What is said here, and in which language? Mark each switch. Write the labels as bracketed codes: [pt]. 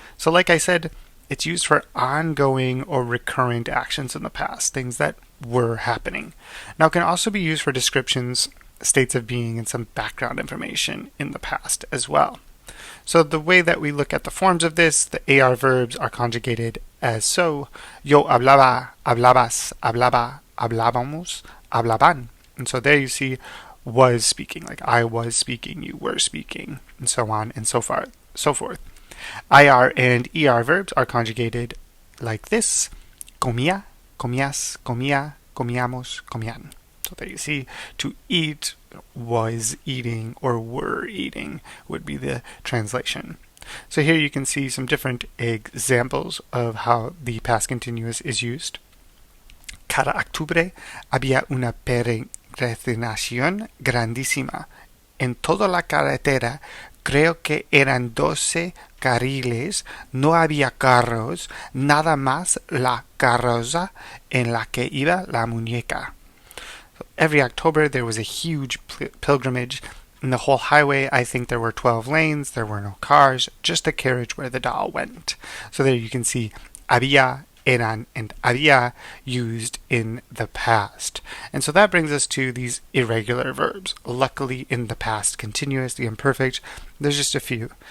[en] So like I said, it's used for ongoing or recurrent actions in the past, things that were happening. Now it can also be used for descriptions, states of being, and some background information in the past as well. So the way that we look at the forms of this, the AR verbs are conjugated as so. [es] Yo hablaba, hablabas, hablaba, hablábamos, hablaban. [en] And so there you see was speaking, like I was speaking, you were speaking, and so on and so forth. IR and ER verbs are conjugated like this. Comía, comías, comía, comíamos, comían. So there you see, to eat, was eating, or were eating would be the translation. So here you can see some different examples of how the past continuous is used. [es] Cada octubre había una peregrinación grandísima. En toda la carretera creo que eran 12 carriles, no había carros, nada más la carroza en la que iba la muñeca. [en] So every October there was a huge pilgrimage. In the whole highway, I think there were 12 lanes, there were no cars, just a carriage where the doll went. So there you can see había, eran, and había used in the past. And so that brings us to these irregular verbs. Luckily, in the past continuous, the imperfect, there's just a few.